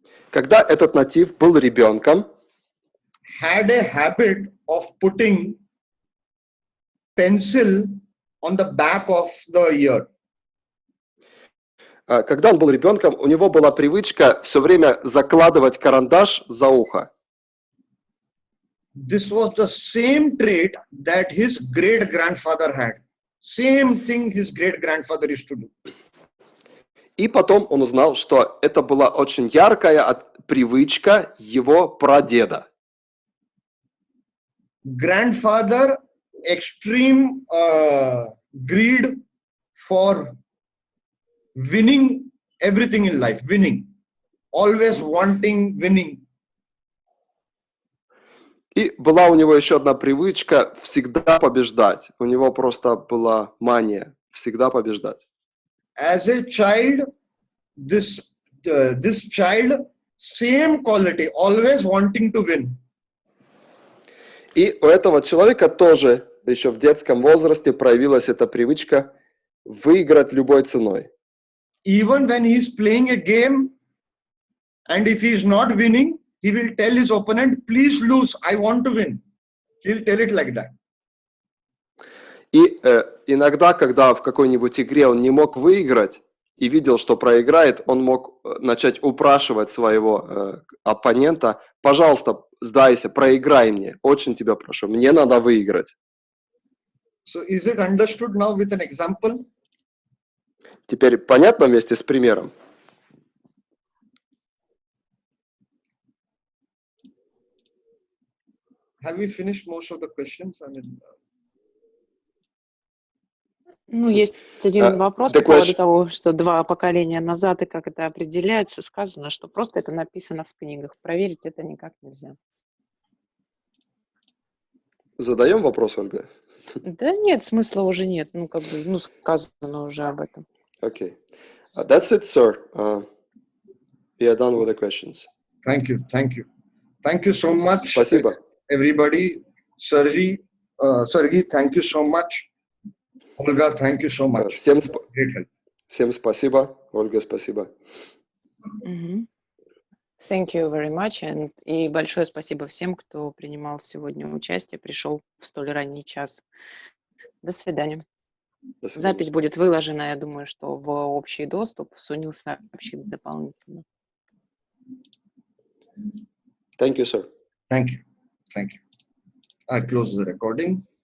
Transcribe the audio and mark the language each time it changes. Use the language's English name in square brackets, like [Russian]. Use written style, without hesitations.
[Russian] Когда этот натив был ребенком, [English] had a habit of putting pencil on the back of the ear. [Russian] когда он был ребенком, у него была привычка все время закладывать карандаш за ухо. [English] This was the same trait that his great-grandfather had. Same thing his great-grandfather used to do. [Russian] И потом он узнал, что это была очень яркая привычка его прадеда. [English] Grandfather, extreme greed for winning everything in life, winning, always wanting winning. [Russian] И была у него еще одна привычка всегда побеждать. У него просто была мания всегда побеждать. [English] As a child, this child, same quality, always wanting to win. [Russian] И у этого человека тоже еще в детском возрасте проявилась эта привычка выиграть любой ценой. [English] Even when he is playing a game, and if he is not winning, he will tell his opponent, please lose, I want to win. He'll tell it like that. [Russian] И иногда, когда в какой-нибудь игре он не мог выиграть и видел, что проиграет, он мог начать упрашивать своего оппонента: пожалуйста, сдайся, проиграй мне, очень тебя прошу, мне надо выиграть. [English] So is it understood now with an example? [Russian] Теперь понятно вместе с примером? [English] have we finished most of the questions? I mean, [Russian] Ну, есть один вопрос [English] the [Russian] по поводу [English] question- [Russian] того, что 2 поколения назад и как это определяется. Сказано, что просто это написано в книгах. Проверить это никак нельзя. Задаем вопрос, Ольга? Да нет, смысла уже нет. Ну, как бы, ну, сказано уже об этом. [English] Okay. That's it, sir. We are done with the questions. thank you. Thank you so much, [Russian] Спасибо. [English] everybody. Sergey, thank you so much. Olga, thank you so much. [Russian] Всем [English] Great help. [Russian] Всем спасибо. Ольга, спасибо. [English] Мгм. Thank you very much. [Russian] И большое спасибо всем, кто принимал сегодня участие, пришел в столь ранний час. До свидания. До свидания. Запись будет выложена, я думаю, что в общий доступ. Sunil сообщит дополнительно. [English] Thank you, sir. Thank you. I close the recording.